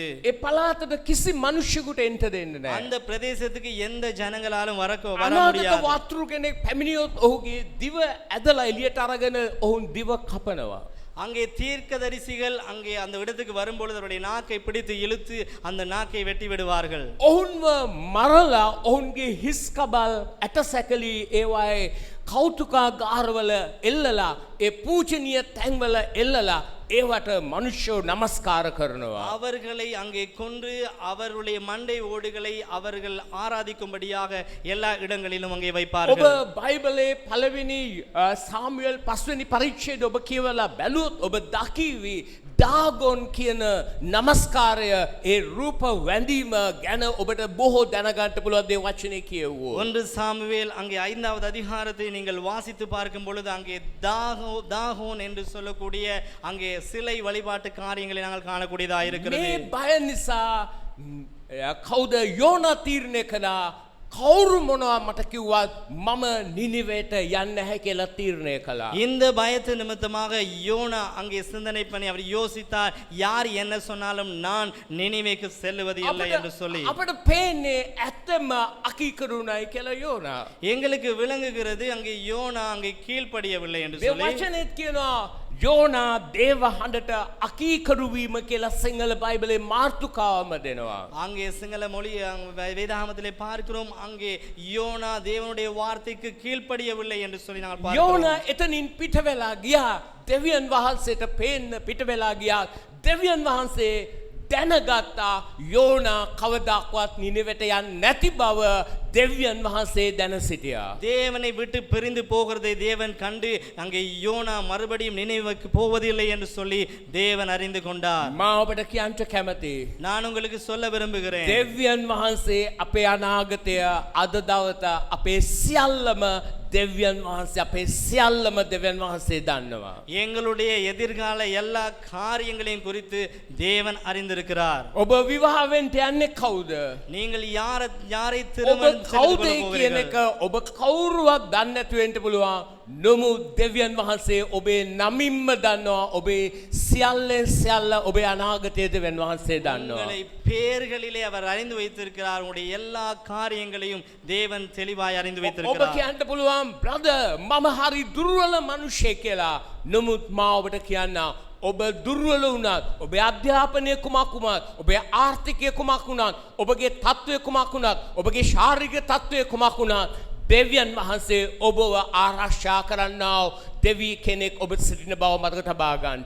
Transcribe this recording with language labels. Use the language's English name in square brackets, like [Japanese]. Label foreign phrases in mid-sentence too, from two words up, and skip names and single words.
[Sinhala] ඒ පළාතට කිසි මිනිහෙකුට එන්න දෙන්නේ නැහැ. [Tamil] அந்த பிரதேசத்துக்கு எந்த ஜனங்களாலும் வர අනාගත முடியாது. [Sinhala] වතුරු කෙනෙක් පැමිණියොත් ඔහුගේ දිව ඇදලා එළියට අරගෙන ඔවුන් දිව කපනවා. [Tamil] அங்கே தீர்க்கதரிசிகள் அங்கே அந்த இடத்துக்கு வரும்பொழுது அவருடைய நாக்கை பிடித்து இழுத்து அந்த நாக்கை வெட்டி விடுவார்கள். [Sinhala] ඔවුන්ව මරලා ඔවුන්ගේ හිස් කබල් ඇටසැකලි ඒවායේ කෞතුකාගාරවල එල්ලලා ඒ පූජනීය තැන්වල එල්ලලා ඒවට මනුෂ්‍යෝ නමස්කාර කරනවා. [Tamil] அவர்களை அங்கே கொன்று அவருடைய மண்டை ஓடுகளை அவர்கள் ஆராதிக்கும்படியாக எல்லா இடங்களிலும் அங்கே ඔබ வைப்பார்கள். [Sinhala] බයිබලේ පළවෙනි සාමුවෙල් 5 වෙනි පරිච්ඡේදය ඔබ කියවලා බැලුවොත් ඔබ දකිවි දාගොන් කියන නමස්කාරය ඒ රූප වැඳීම ගැන ඔබට බොහෝ දැනගන්න පුළුවන් දේ වචනේ කියවුවෝ. [Tamil] 1 சாமுவேல் அங்கே 5வது அதிகாரத்தை நீங்கள் வாசித்து பார்க்கும் பொழுது அங்கே தாகோன் என்று சொல்லக்கூடிய அங்கே சிலை வழிபாட்டு காரியங்களை நாங்கள் காணக்கூடியதாக இருக்கிறது. [Sinhala] මේ බය නිසා කවුද යෝනා තීරණය කළා කවුරු මොනවා මට කිව්වත් මම නිනිවේට යන්න නැහැ කියලා තීරණය කළා. [Tamil] இந்த பயத்து நிமித்தமாக யோனா அங்கே சிந்தனை பண்ணி அவர் யோசித்தார், யார் என்ன சொன்னாலும் நான் நினிவேக்கு செல்லுவது இல்லை என்று சொல்லி. [Sinhala] අපට පේන්නේ ඇත්තම අකීකරුණයි කියලා යෝනා. [Tamil] எங்களுக்கு விளங்குகிறது அங்கே யோனா அங்கே கீழ்ப்படியவில்லை என்று මේ சொல்லி. [Sinhala] වචනේත් කියනවා යෝනා දේව හඬට අකීකරු වීම කියලා සිංහල බයිබලේ මාතෘකාවම දෙනවා. [Tamil] அங்கே சிங்கள மொழி வேதாகமத்திலே பார்க்கிறோம், அங்கே யோனா தேவனுடைய வார்த்தைக்கு கீழ்ப்படியவில்லை என்று சொல்லி நாங்கள் பார்க்கிறோம். [Sinhala] යෝනා එතනින් පිට වෙලා ගියා. දෙවියන් වහන්සේට පේන්න පිට වෙලා ගියා. දෙවියන් වහන්සේ දැනගත්තා යෝනා කවදාක්වත් නිනෙවට යන්නේ නැති බව දෙවියන් වහන්සේ දැන සිටියා. [Tamil] தேவனை விட்டு பிரிந்து போகிறதை தேவன் கண்டு அங்கே யோனா மறுபடியும் நினைவுக்கு போவதில்லை என்று சொல்லி தேவன் அறிந்து கொண்டார். [Sinhala] මා ඔබට කියන්න කැමතියි. [Tamil] நான் உங்களுக்கு சொல்ல விரும்புகிறேன், [Sinhala] දෙවියන් වහන්සේ අපේ අනාගතය අද දවත අපේ සියල්ලම දෙවියන් වහන්සේ අපේ සියල්ලම දෙවියන් වහන්සේ දන්නවා. [Tamil] எங்களுடைய எதிர்கால எல்லா காரியங்களையும் குறித்து தேவன் அறிந்திருக்கிறார். [Sinhala] ඔබ විවාහවෙන්ට යන්නේ කවුද? [Tamil] நீங்கள் யாரை ඔබ திருமணம் செய்து කවුද கொள்ள කියන போகிறீர்கள்? [Sinhala] එක ඔබ කවුරුවත් දන්නේ නැතුව වෙන්න පුළුවන්. නමුත් දෙවියන් වහන්සේ ඔබේ නමින්ම දන්නවා. ඔබේ සියල්ලෙන් සියල්ල ඔබේ අනාගතය දෙවියන් වහන්සේ දන්නවා. [Tamil] உங்களை பேர்களிலே அவர் அறிந்து வைத்திருக்கிறார். உங்களுடைய எல்லா காரியங்களையும் தேவன் தெளிவாய் அறிந்து ඔබ வைத்திருக்கிறார். [Sinhala] කියන්න පුළුවන් බ්‍රදර් මම හරි දුර්වල මිනිහෙක් කියලා. නමුත් මා ඔබට කියන්න ඔබ දුර්වල වුණත් ඔබේ අධ්‍යාපනය කුමක් වුණත් ඔබේ ආර්ථිකය කුමක් වුණත් ඔබගේ තත්ත්වය කුමක් වුණත් ඔබගේ ශාරීරික තත්ත්වය කුමක් වුණත් දෙවියන් වහන්සේ ඔබව ආරක්ෂා කරන්නා දෙවි කෙනෙක් ඔබ සිටින බව මතක තබා ගන්නට.